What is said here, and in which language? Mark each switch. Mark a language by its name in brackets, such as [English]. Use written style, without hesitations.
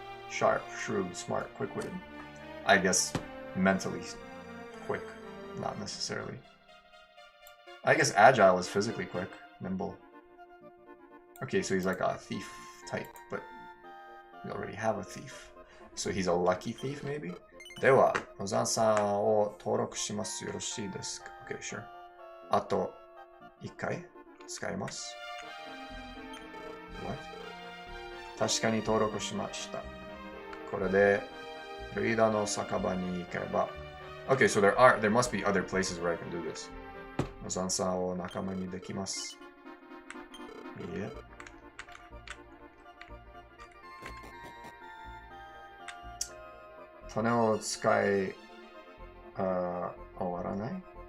[English] Sharp, shrewd, smart, quick-witted. I guess mentally quick, not necessarily. I guess agile is physically quick, nimble. Okay, so he's like a thief type, but we already have a thief. So he's a lucky thief, maybe? [Japanese] では、野沢さんを登録します。よろしいですか? [English] Okay, sure. [Japanese] あと1回使います。 [English] What? [Japanese] 確かに登録しました。これでリーダーの酒場に行けば。 [English] Okay, so there must be other places where I can do this. [Japanese] 野沢さんを仲間にできます。 [English] Yeah. [Japanese] 種を使い、終わらない? [English] No.